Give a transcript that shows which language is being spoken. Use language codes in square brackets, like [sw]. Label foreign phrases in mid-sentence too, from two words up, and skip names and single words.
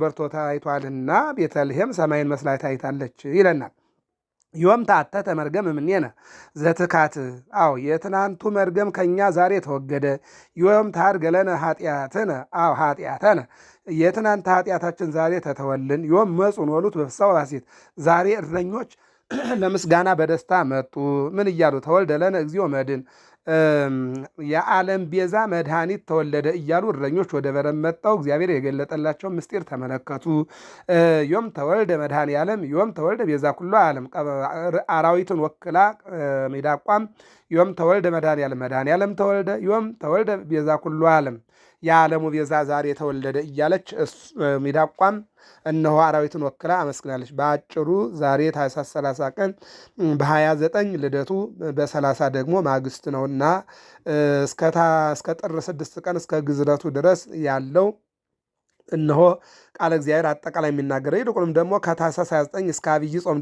[am] በርቶ ታይቷልና ቤተልሔም ሰማይን መስላ ታይታለች ይለናል። [gez] ዮም ተአተተ መርገም እምኔነ ዘትካት፣ [am] የትናንቱ መርገም ከኛ ዛሬ ተወገደ። [gez] ዮም ታድገ ለነ ኃጢአትነ ኃጢአተነ፣ [am] የትናንት ኃጢአታችን ዛሬ ተተወልን። [gez] ዮም መጹን ወሉት በፍስሐ ወሐሴት፣ [am] ዛሬ እረኞች ለምስጋና በደስታ መጡ። ምን እያሉ? [gez] ተወልደ ለነ እግዚኦ መድን፣ [am] የዓለም ቤዛ መድኃኒት ተወለደ እያሉ እረኞች ወደ በረት መጥተው እግዚአብሔር የገለጠላቸው ምስጢር ተመለከቱ። [gez] ዮም ተወልደ መድኃኔ ዓለም፣ ዮም ተወልደ ቤዛ ኩሉ ዓለም። [am] አራዊትን ወክላ ሚዳቋም [gez] ዮም ተወልደ መድኃኔ ዓለም፣ መድኃኔ ዓለም ተወልደ፣ ዮም ተወልደ ቤዛ ኩሉ ዓለም፣ [am] የዓለሙ ቤዛ ዛሬ ተወለደ እያለች ሚዳቋም እነሆ አራዊትን ወክላ አመስግናለች። በአጭሩ ዛሬ ታኅሳስ 30 ቀን በ29 ልደቱ በ30 ደግሞ ማግስት ነውና እስከ ጥር 6 ቀን እስከ ግዝረቱ ድረስ ያለው እነሆ ቃለ እግዚአብሔር አጠቃላይ የሚናገረው። ይልቁንም ደግሞ ከታኅሳስ 29 እስከ አብይ ጾም